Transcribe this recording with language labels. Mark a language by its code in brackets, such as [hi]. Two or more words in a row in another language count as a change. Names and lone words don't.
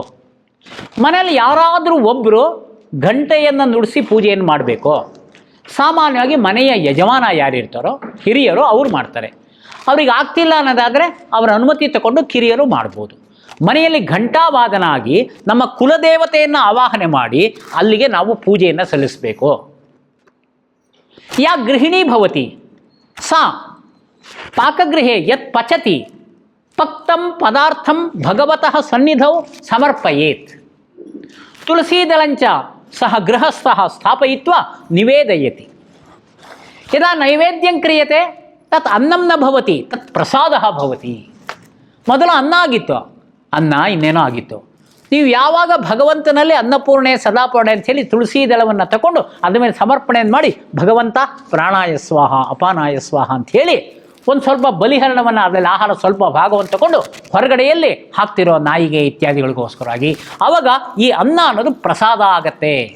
[kn] ಮನೆಯಲ್ಲಿ ಯಾರಾದರೂ ಒಬ್ಬರು ಗಂಟೆಯನ್ನು ನುಡಿಸಿ ಪೂಜೆಯನ್ನು ಮಾಡಬೇಕು. ಸಾಮಾನ್ಯವಾಗಿ ಮನೆಯ ಯಜಮಾನ ಯಾರಿರ್ತಾರೋ ಹಿರಿಯರು ಅವ್ರು ಮಾಡ್ತಾರೆ. ಅವ್ರಿಗೆ ಆಗ್ತಿಲ್ಲ ಅನ್ನೋದಾದರೆ ಅವರ ಅನುಮತಿ ತಗೊಂಡು ಕಿರಿಯರು ಮಾಡ್ಬೋದು. ಮನೆಯಲ್ಲಿ ಘಂಟಾವಾದನ ಆಗಿ ನಮ್ಮ ಕುಲದೇವತೆಯನ್ನು ಆವಾಹನೆ ಮಾಡಿ ಅಲ್ಲಿಗೆ ನಾವು ಪೂಜೆಯನ್ನು ಸಲ್ಲಿಸಬೇಕು. [sa] ಯಾ ಗೃಹಿಣಿ ಭವತಿ ಸಾ ಪಾಕಗೃಹೆ ಯತ್ ಪಚತಿ ಪಕ್ತಂ ಪದಾರ್ಥಂ ಭಗವತಃ ಸನ್ನಿಧೌ ಸಮರ್ಪಯೇತ್. ತುಳಸೀದಳಂಚ ಸಹ ಗೃಹಸ್ಥಃ ಸ್ಥಾಪಯಿತ್ವ ನಿವೇದಯತಿ. ಯದಾ ನೈವೇದ್ಯಂ ಕ್ರಿಯತೆ ತತ್ ಅನ್ನಂ ನ ಭವತಿ ತತ್ ಪ್ರಸಾದ ಭವತಿ. [kn] ಮೊದಲು ಅನ್ನ ಆಗಿತ್ತು, ಅನ್ನ ಇನ್ನೇನೋ ಆಗಿತ್ತು. ನೀವು ಯಾವಾಗ ಭಗವಂತನಲ್ಲಿ [sa] ಅನ್ನಪೂರ್ಣೆ ಸದಾಪೂರ್ಣೆ [kn] ಅಂಥೇಳಿ ತುಳಸಿ ದಳವನ್ನು ತಗೊಂಡು ಅದ್ರ ಮೇಲೆ ಸಮರ್ಪಣೆಯನ್ನು ಮಾಡಿ ಭಗವಂತ [sa] ಪ್ರಾಣಾಯ ಸ್ವಾಹ ಅಪಾನಾಯ ಸ್ವಾಹ [kn] ಅಂಥೇಳಿ ಒಂದು ಸ್ವಲ್ಪ ಬಲಿಹರಣವನ್ನು, ಅದರಲ್ಲಿ ಆಹಾರ ಸ್ವಲ್ಪ ಭಾಗವನ್ನು ತಗೊಂಡು ಹೊರಗಡೆಯಲ್ಲಿ ಹಾಕ್ತಿರೋ ನಾಯಿಗೆ ಇತ್ಯಾದಿಗಳಿಗೋಸ್ಕರವಾಗಿ ಆವಾಗ ಈ ಅನ್ನ ಅನ್ನೋದು ಪ್ರಸಾದ ಆಗತ್ತೆ.